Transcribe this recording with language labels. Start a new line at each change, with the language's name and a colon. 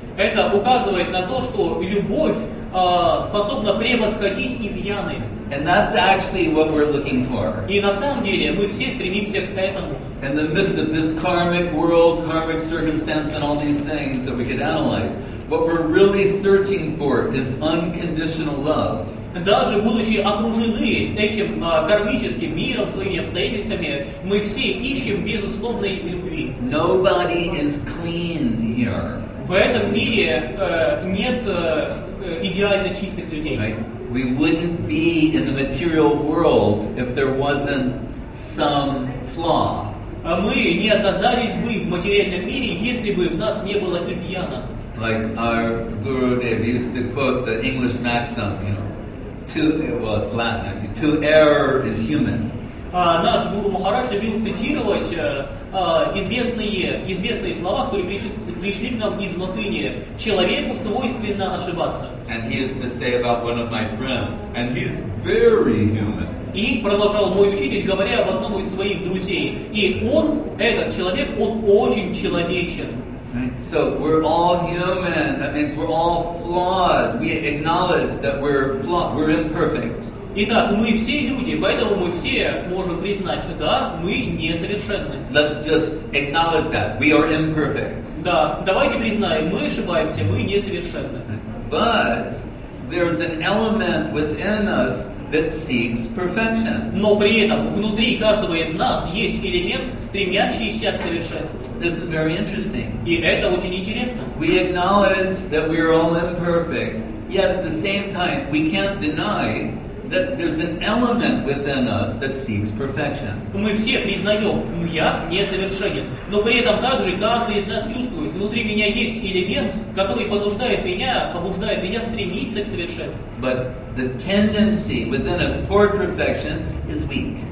Russian: Это указывает на то, что любовь способна превосходить изъяны.
English: And that's actually what we're looking for.
Russian: И на самом деле мы все стремимся к этому.
English: In the midst of this karmic world, karmic circumstance, and all these things that we could analyze, what we're really searching for is unconditional love.
Russian: Даже будучи окружены этим кармическим миром, своими обстоятельствами, мы все ищем безусловной любви.
English: Nobody is clean here.
Russian: В этом мире нет идеально чистых людей.
English: Right? We wouldn't be in the material world if there wasn't some flaw.
Russian: Мы не оказались бы в материальном мире, если бы в нас не было изъяна.
English: Like our Guru Dev used to quote the English maxim, you know, it's Latin, to err is human.
Russian: Наш Гуру Махарадж любил цитировать известные слова, которые пришли к нам из латыни. Человеку свойственно ошибаться.
English: And he used to say about one of my friends, and he's very human.
Russian: И продолжал мой учитель, говоря об одном из своих друзей. И он, этот человек, он очень человечен.
English: Right? So we're all human. That means we're all flawed. We acknowledge that we're flawed. We're imperfect.
Russian: Итак, мы все люди, поэтому мы все можем признать, да, мы несовершенны.
English: Let's just acknowledge that. We are imperfect.
Russian: Да, давайте признаем, мы ошибаемся, мы несовершенны.
English: But there's an element within us that seeks perfection.
Russian: Но при этом внутри каждого из нас есть элемент, стремящийся к совершенству.
English: This is very interesting.
Russian: И это очень интересно.
English: We acknowledge that we are all imperfect, yet at the same time we can't deny that there's an element within us that seeks perfection.
Russian: Мы все признаем, я несовершенен, но при этом также каждый из нас чувствует, внутри меня есть элемент, который побуждает меня стремиться к совершенству.
English: But the tendency within us toward perfection is weak.